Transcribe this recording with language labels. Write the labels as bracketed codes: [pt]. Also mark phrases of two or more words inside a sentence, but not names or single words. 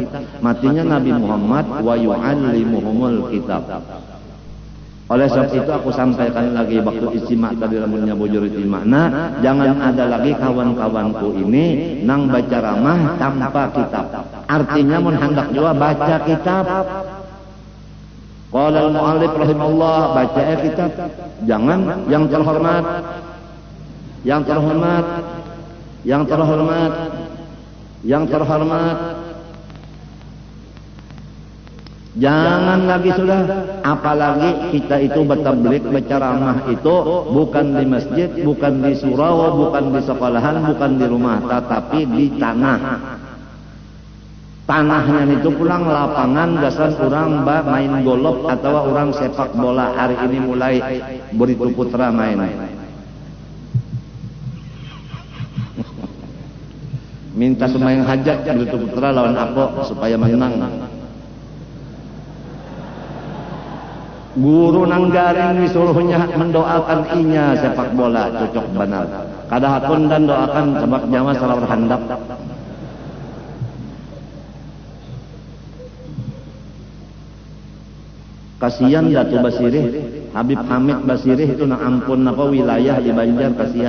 [bjn] Matinya Nabi Muhammad [ar] ويعلمهم الكتاب. [bjn] Oleh sebab itu aku sampaikan lagi waktu istimak tadi ramunnya bujur istimak. Nah, jangan ada lagi kawan-kawanku ini nang baca ramah tanpa kitab. Artinya mun hendak juga baca kitab. [ar] قال المؤلف رحمه الله, [bjn] baca kitab. Jangan yang terhormat. Jangan lagi sudah, apalagi kita itu bertablik berceramah itu bukan di masjid, bukan di surau, bukan di sekolahan, bukan di rumah, tetapi di tanah. Tanahnya itu pulang lapangan dasar orang main golop atau orang sepak bola. Hari ini mulai Beritu Putra main. Minta pemain hajat Beritu Putra lawan Apo supaya menang. Guru nang garing disuruhnya mendoakan inya sepak bola cocok benar. Kadahapun dan doakan sebab jamaah salah handap. Kasihan Datu Basirih, Habib Hamid Basirih itu nak ampun apa wilayah di Banjar, kasihan.